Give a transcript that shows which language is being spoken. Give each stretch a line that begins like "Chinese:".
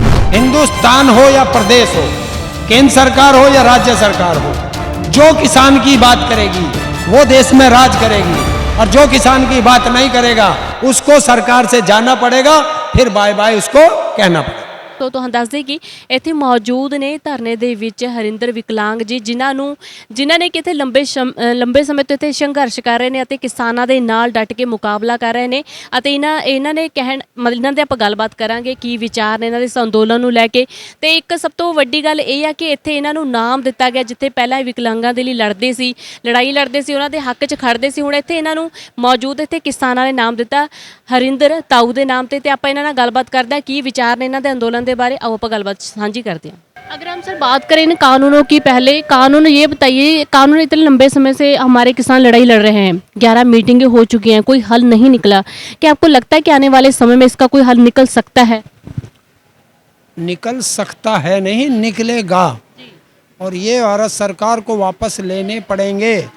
Hindi: हिंदुस्तान हो या प्रदेश हो, केंद्र सरकार हो या राज्य सरकार हो, जो किसान की बात करेगी वो देश में राज करेगी, और जो किसान की बात नहीं करेगा उसको सरकार से जाना पड़ेगा, फिर बाय बाय उसको कहना पड़ेगा।
Punjabi: तो ਤੁਹਾਨੂੰ ਦੱਸ ਦੇ ਕਿ ਇੱਥੇ ਮੌਜੂਦ ਨੇ ਧਰਨੇ ਦੇ ਵਿੱਚ ਹਰਿੰਦਰ ਵਿਕਲਾਂਗ ਜੀ, ਜਿਨ੍ਹਾਂ ਨੇ ਕਿਤੇ ਲੰਬੇ ਸਮੇਂ ਤੋਂ ਇੱਥੇ ਸੰਘਰਸ਼ ਕਰ ਰਹੇ ਨੇ ਅਤੇ ਕਿਸਾਨਾਂ ਦੇ ਨਾਲ ਡਟ ਕੇ ਮੁਕਾਬਲਾ ਕਰ ਰਹੇ ਨੇ। ਅਤੇ ਇਹਨਾਂ ਨੇ ਇਹਨਾਂ ਦੇ ਆਪਾਂ ਗੱਲਬਾਤ ਕਰਾਂਗੇ ਕੀ ਵਿਚਾਰ ਨੇ ਇਹਨਾਂ ਦੇ ਇਸ ਅੰਦੋਲਨ ਨੂੰ ਲੈ ਕੇ। ਤੇ ਇੱਕ ਸਭ ਤੋਂ ਵੱਡੀ ਗੱਲ ਇਹ ਆ ਕਿ ਇੱਥੇ ਇਹਨਾਂ ਨੂੰ ਨਾਮ ਦਿੱਤਾ ਗਿਆ, ਜਿੱਥੇ ਪਹਿਲਾਂ ਵਿਕਲਾਂਗਾਂ ਦੇ ਲਈ ਲੜਦੇ ਸੀ, ਲੜਾਈ ਲੜਦੇ ਸੀ, ਉਹਨਾਂ ਦੇ ਹੱਕ 'ਚ ਖੜਦੇ ਸੀ, ਹੁਣ ਇੱਥੇ ਇਹਨਾਂ ਨੂੰ ਮੌਜੂਦ ਇੱਥੇ ਕਿਸਾਨਾਂ ਨੇ ਨਾਮ ਦਿੱਤਾ ਹਰਿੰਦਰ ਤਾਊ ਦੇ ਨਾਮ ਤੇ ਆਪਾਂ ਇਹਨਾਂ ਨਾਲ ਗੱਲਬਾਤ ਕਰਦੇ ਹਾਂ ਕੀ ਵਿਚਾਰ ਨੇ ਇਹਨਾਂ ਦੇ ਅੰਦੋलन
Hindi: के बारे। अब आप गलबात साझी करते हैं। अगर हम सर बात करें इन कानूनों की, पहले कानून ये बताइए, कानून इतने लंबे समय से हमारे किसान लड़ाई लड़ रहे हैं, 11 मीटिंगें हो चुकी हैं, कोई हल नहीं निकला। क्या आपको लगता है कि आने वाले समय में इसका कोई हल निकल सकता है? निकल सकता है नहीं, निकलेगा। और ये भारत सरकार को वापस लेने पड़ेंगे।